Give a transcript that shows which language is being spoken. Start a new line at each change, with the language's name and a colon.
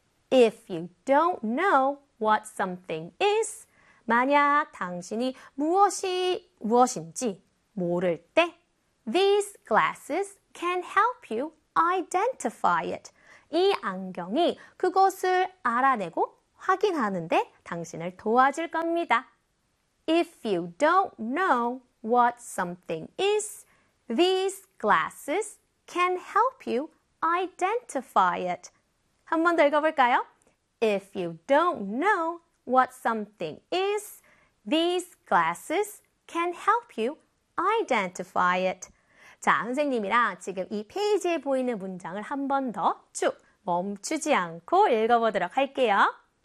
English: If you don't know what something is,
Korean: 만약 당신이 무엇이 무엇인지 모를 때,
English: these glasses can help you identify it.
Korean: 이 안경이 그것을 알아내고 확인하는데 당신을 도와줄 겁니다.
English: If you don't know what something is, these glasses can help you identify it.
Korean: 한 번 더 읽어볼까요?
English: If you don't know what something is, these glasses can help you identify it.
Korean: 자, 선생님이랑 지금 이 페이지에 보이는 문장을 한 번 더 쭉 멈추지 않고 읽어보도록 할게요.